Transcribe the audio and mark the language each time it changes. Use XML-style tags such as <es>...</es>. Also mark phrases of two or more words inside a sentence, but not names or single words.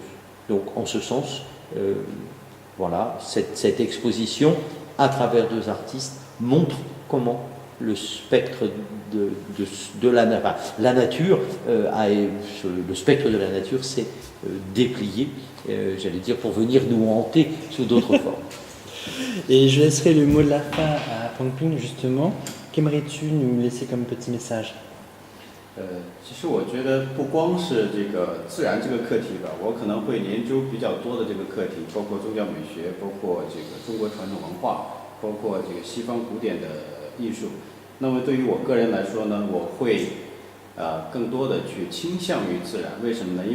<fr>Donc, en ce sens, voilà, cette exposition, à travers deux artistes, montre comment le spectre de la nature, le spectre de la nature s'est déplié, j'allais dire, pour venir nous hanter sous d'autres formes. Et je laisserai le mot de la fin à Pengping, justement. Qu'aimerais-tu nous laisser comme petit message?</fr> <zh>其实我觉得不光是这个自然这个课题吧，我可能会研究比较多的这个课题，包括宗教美学，包括这个中国传统文化，包括这个西方古典的艺术。那么对于我个人来说呢，我会更多的去倾向于自然。为什么呢？</zh>